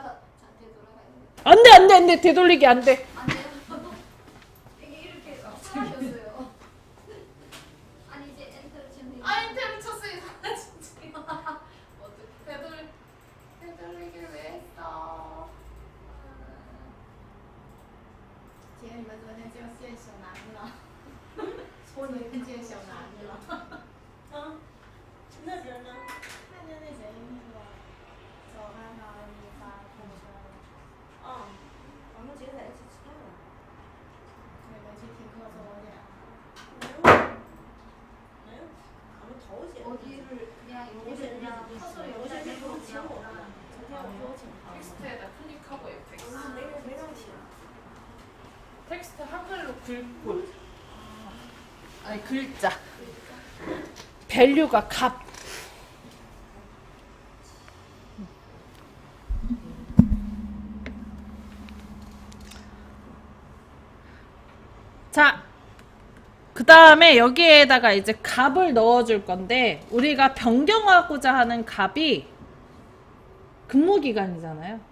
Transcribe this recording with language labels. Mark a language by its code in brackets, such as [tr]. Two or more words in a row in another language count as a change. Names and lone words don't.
[ko] 자, 되돌아가야 돼. 안 돼. 되돌리기 안 돼. 안 돼요? 이게 이렇게 하셨어요. 아니 이제 엔터를 치면 되겠다. 아, 엔터를 쳤어요. 진짜. 어떻게 되돌리기를 왜 했어? [zh] 姐，你们昨天就见小南了，昨天见小南了。那人呢？看见那谁那个早安啊，你发朋友圈了，哦，我们今天在一起吃饭了。你们去听课做我点。没有，我们头姐。 [ko] 어디를 그냥 어제 그냥 그냥 커서를 어제 여기다 내가 대고 请 그냥 [zh] 我的，昨天我说我请他们。 [ko] 텍스트에다 클릭하고 FX. [zh] 啊，没让请。 [ko] 텍스트 한글로 글꼴. 아니, 글자. 밸류가 값. 자, 그 다음에 여기에다가 이제 값을 넣어줄 건데, 우리가 변경하고자 하는 값이 근무기간이잖아요.